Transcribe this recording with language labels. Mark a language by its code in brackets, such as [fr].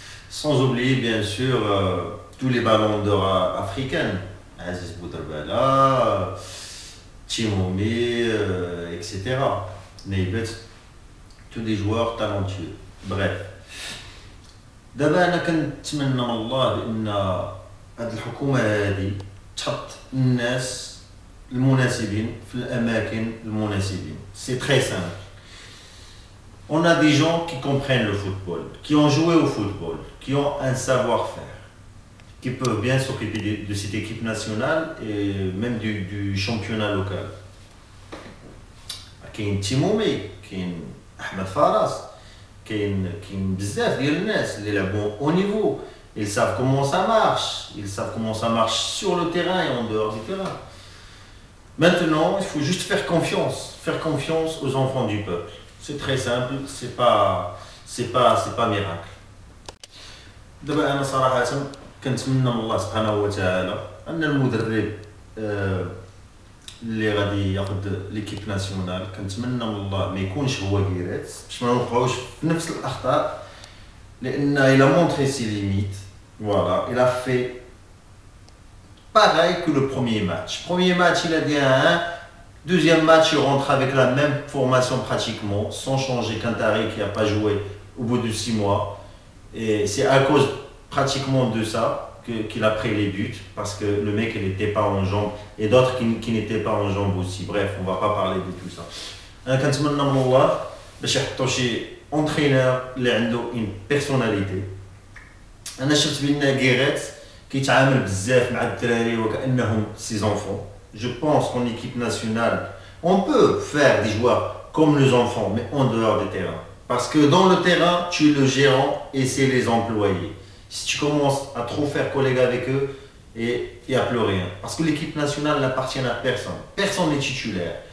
[fr] Sans oublier bien sûr tous les ballons d'or africains. Aziz Boudarbala, Tchimoumi, etc. Neybet, tous des joueurs talentueux. Bref. [ar] دابا انا كنتمنى من الله بان هذه الحكومه هذه تحط الناس المناسبين في الاماكن المناسبين. [fr] C'est très simple. On a des gens qui comprennent le football, qui ont joué au football, qui ont un savoir-faire, qui peuvent bien s'occuper de cette équipe nationale et même du championnat local. [ar] كاين تيمومي, كاين احمد فراس, كاين بزاف ديال الناس اللي لعبوا [fr] au niveau. Ils savent comment ça marche sur le terrain et en dehors du terrain. Maintenant, il faut juste faire confiance aux enfants du peuple. C'est très simple, c'est pas miracle. [ar] دابا انا صراحه كنتمنى من الله سبحانه وتعالى ان المدرب اللي غادي ياخذ ليكيب ناسيونال, كنتمنى من الله ما يكونش هو كيرات باش ما نوقعوش في نفس الاخطاء, لان [fr] il a montré ses limites. Voilà, il a fait pareil que le premier match. Premier match, il a dit 1-1. Deuxième match, il rentre avec la même formation pratiquement, sans changer Kantari qui n'a pas joué au bout de 6 mois. Et c'est à cause pratiquement de ça qu'il a pris les buts, parce que le mec il n'était pas en jambes, et d'autres qui n'étaient pas en jambes aussi. Bref, on ne va pas parler de tout ça. [ar] أنا كنتمنى من الله باش يحطوا شي entraîneur اللي عنده [fr] une personnalité. [ar] أنا شفت بأن غيريت كيتعامل بزاف مع الدراري وكأنهم [fr] ses enfants. Je pense qu'en équipe nationale, on peut faire des joueurs comme les enfants, mais en dehors des terrains. Parce que dans le terrain, tu es le gérant et c'est les employés. Si tu commences à trop faire collègue avec eux, il n'y a plus rien. Parce que l'équipe nationale n'appartient à personne. Personne n'est titulaire.